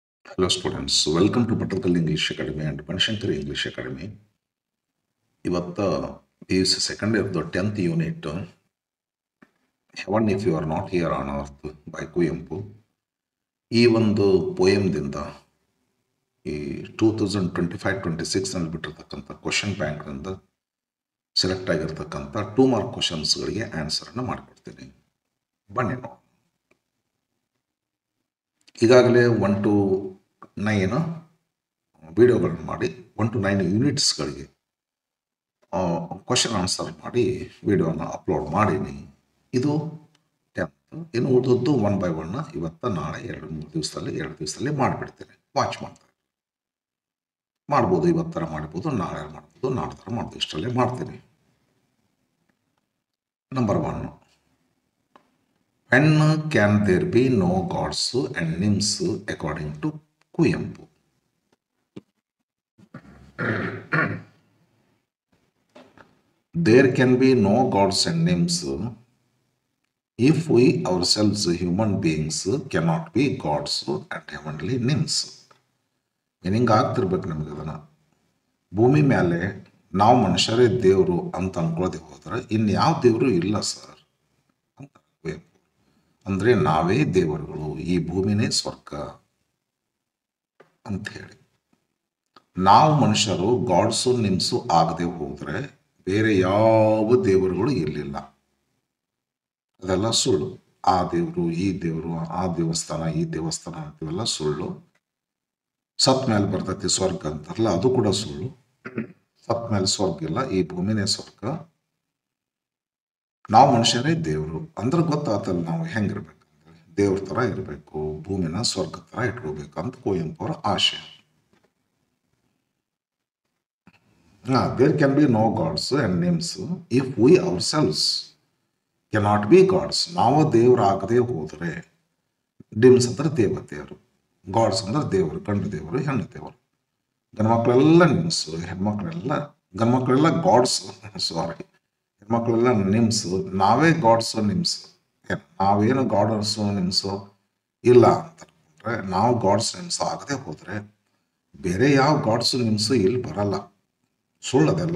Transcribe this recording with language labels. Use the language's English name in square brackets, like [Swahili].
[English] Hello students, welcome to Patakal English Academy and Panshankar English Academy. [Kannada] ಇವತ್ತು [English] is second of the 10th unit, Heaven If You Are Not Here on Earth by Kuvempu. [Kannada] ಈ ಒಂದು ಪೋಯಮ್ದಿಂದ ಈ 2025-26 ನಲ್ಲಿ ಬಿಟ್ಟಿರ್ತಕ್ಕಂಥ question ಬ್ಯಾಂಕ್ನಿಂದ select ಆಗಿರ್ತಕ್ಕಂಥ 2 mark ಕ್ವಶನ್ಸ್ಗಳಿಗೆ ಆನ್ಸರನ್ನು ಮಾಡಿಕೊಡ್ತೀನಿ. ಬನ್ನಿ ನೋಡಿ. ಈಗಾಗಲೇ 1 to 9 ವಿಡಿಯೋಗಳನ್ನು ಮಾಡಿ 1 to 9 ಯೂನಿಟ್ಸ್ಗಳಿಗೆ ಕ್ವಶನ್ ಆನ್ಸರ್ ಮಾಡಿ ವಿಡಿಯೋನ ಅಪ್ಲೋಡ್ ಮಾಡೀನಿ. ಇದು 10th. ಇನ್ನು ಉಳಿದದ್ದು 1 by 1 ಇವತ್ತು ನಾಳೆ 2 ದಿವಸದಲ್ಲಿ ಮಾಡಿಬಿಡ್ತೇನೆ. ವಾಚ್ ಮಾಡ್ಬೋದು, ಇವತ್ತರ ಮಾಡ್ಬೋದು, ನಾಳೆ ಮಾಡ್ಬೋದು, ನಾಡ್ತರ ಮಾಡ್ಬೋದು, ಇಷ್ಟರಲ್ಲೇ ಮಾಡ್ತೀನಿ. [English] Number 1, when can there be no gods and nymphs according to Kuvempu? There can be no gods and nymphs if we ourselves human beings cannot be gods and heavenly nymphs. [Kannada] Meaning ಆಗ್ತಿರ್ಬೇಕು ನಮಗೆ. ಅದನ್ನು ಭೂಮಿ ಮೇಲೆ ನಾವು ಮನುಷ್ಯರೇ ದೇವರು ಅಂತ ಅನ್ಕೊಳ್ಳೋದೇ ಹೋದ್ರೆ ಇನ್ಯಾವ ದೇವರು ಇಲ್ಲ ಸರ್ ಅಂತ ಕುವೆಂಪು. ಅಂದರೆ ನಾವೇ ದೇವರುಗಳು, ಈ ಭೂಮಿನೇ ಸ್ವರ್ಗ ಅಂತ ಹೇಳಿ. ನಾವು ಮನುಷ್ಯರು ಗಾಡ್ಸು ನಿಮ್ಸು ಆಗದೆ ಹೋದರೆ ಬೇರೆ ಯಾವ ದೇವರುಗಳು ಇರಲಿಲ್ಲ. ಅದೆಲ್ಲ ಸುಳ್ಳು. ಆ ದೇವರು, ಈ ದೇವರು, ಆ ದೇವಸ್ಥಾನ, ಈ ದೇವಸ್ಥಾನ ಅಂತೀವೆಲ್ಲ ಸುಳ್ಳು. ಸತ್ ಮೇಲೆ ಬರ್ತೈತಿ ಸ್ವರ್ಗ ಅಂತಾರಲ್ಲ, ಅದು ಕೂಡ ಸುಳ್ಳು. ಸತ್ ಮೇಲೆ ಸ್ವರ್ಗ ಇಲ್ಲ, ಈ ಭೂಮಿನೇ ಸ್ವರ್ಗ. ನಾವು ಮನುಷ್ಯರೇ ದೇವರು ಅಂದ್ರೆ ಗೊತ್ತಾತಲ್ಲ ನಾವು ಹೆಂಗಿರ್ಬೇಕು, ದೇವ್ರ ಥರ ಇರಬೇಕು, ಭೂಮಿನ ಸ್ವರ್ಗ ಥರ ಇಟ್ಕೋಬೇಕು ಅಂತ ಕುವೆಂಪು ಅವರ ಆಶಯ. [English] There can be no gods and names if we ourselves cannot be gods. [Kannada] ನಾವು ದೇವರಾಗದೆ ಹೋದರೆ, ಡಿಮ್ಸ್ ಅಂದ್ರೆ ದೇವತೆಯರು, ಗಾಡ್ಸ್ ಅಂದ್ರೆ ದೇವರು, ಗಂಡು ದೇವರು, ಹೆಣ್ಣು ದೇವರು. ಗಂಡ್ಮಕ್ಳೆಲ್ಲ ನಿಮ್ಸು, ಗಂಡ್ಮಕ್ಳೆಲ್ಲ ಗಾಡ್ಸ್, ಸಾರಿ, ಹೆಣ್ಮಕ್ಳೆಲ್ಲ ನಿಮ್ಸು. ನಾವೇ ಗಾಡ್ಸು ನಿಮ್ಸು. ನಾವೇನು ಗಾಡ್ಸು ನಿಮ್ಸು ಇಲ್ಲ ಅಂತಂದ್ರೆ, ನಾವು ಗಾಡ್ಸ್ ನಿಮ್ಸು ಆಗದೆ ಹೋದರೆ ಬೇರೆ ಯಾವ ಗಾಡ್ಸು ನಿಮ್ಸು ಇಲ್ಲಿ ಬರಲ್ಲ. ಸುಳ್ಳದೆಲ್ಲ.